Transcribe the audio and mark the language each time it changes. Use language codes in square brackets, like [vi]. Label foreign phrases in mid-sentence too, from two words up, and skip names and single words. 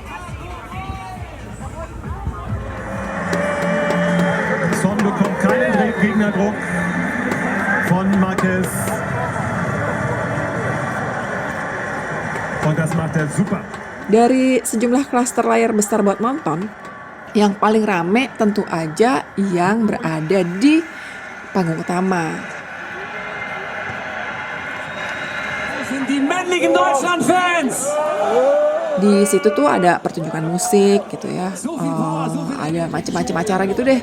[de] Son bekommt keinen Gegnerdruck von Marquez. Und das macht er super. [id] Dari sejumlah klaster layar besar buat nonton, yang paling rame tentu aja yang berada di panggung utama. [de] Die männlichen Deutschland-Fans. [id] Di situ tuh ada pertunjukan musik gitu ya, ada macam-macam acara gitu deh.